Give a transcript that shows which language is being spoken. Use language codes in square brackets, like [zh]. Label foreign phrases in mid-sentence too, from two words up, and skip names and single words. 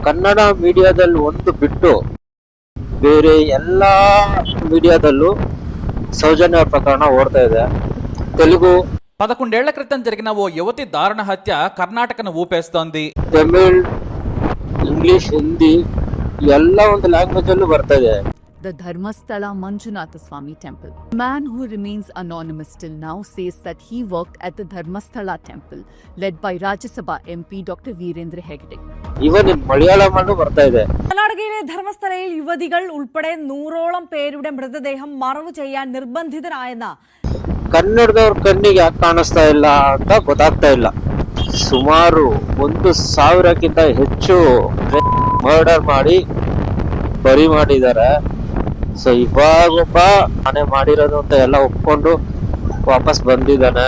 [kn] ಕನ್ನಡ ಮೀಡಿಯಾದಲ್ಲಿ ಒಂದು ಬಿಟ್ಟು ಬೇರೆ ಎಲ್ಲಾ ಮೀಡಿಯಾದಲ್ಲೂ ಸೌಜನ್ಯ ಪ್ರಕರಣ ಓಡ್ತಾ ಇದೆ. [te] తెలుగు 11 ఏళ్ల క్రితం జరిగిన ఓ యువతి దారుణ హత్య కర్ణాటకను ఊపేస్తోంది. [kn] ತಮಿಳ್, ಇಂಗ್ಲಿಷ್, ಹಿಂದಿ ಎಲ್ಲ ಒಂದು ಲ್ಯಾಂಗ್ವೇಜ್ ಅಲ್ಲೂ ಬರ್ತಾ ಇದೆ. [en] The Dharmasthala Manjunatha Swami temple. A man who remains anonymous till now says that he worked at the Dharmasthala temple led by Rajya Sabha MP Dr. Virendra Hegde. even in [kn] ಮಲಯಾಳಂ ಅಲ್ಲೂ ಬರ್ತಾ ಇದೆ. [ml] കർണാടകയിലെ ധർമ്മസ്ഥലയിൽ യുവതികൾ ഉൾപ്പെടെ 100ഓളം പേരുടെ മൃതദേഹം മറവ് ചെയ്യാൻ നിർബന്ധിതരായെന്ന് [kn] ಕನ್ನಡದವ್ರ ಕಣ್ಣಿಗೆ ಯಾಕೆ ಕಾಣಿಸ್ತಾ ಇಲ್ಲ ಅಂತ ಗೊತ್ತಾಗ್ತಾ ಇಲ್ಲ. ಸುಮಾರು 1,000ಕ್ಕಿಂತ ಹೆಚ್ಚು ಮರ್ಡರ್ ಮಾಡಿ ಬರಿ ಮಾಡಿದ್ದಾರೆ. ಸೊ ಇವಾಗೊಬ್ಬ ನಾನೇ ಮಾಡಿರೋದು ಅಂತ ಎಲ್ಲ ಒಪ್ಕೊಂಡು ವಾಪಸ್ ಬಂದಿದ್ದಾನೆ.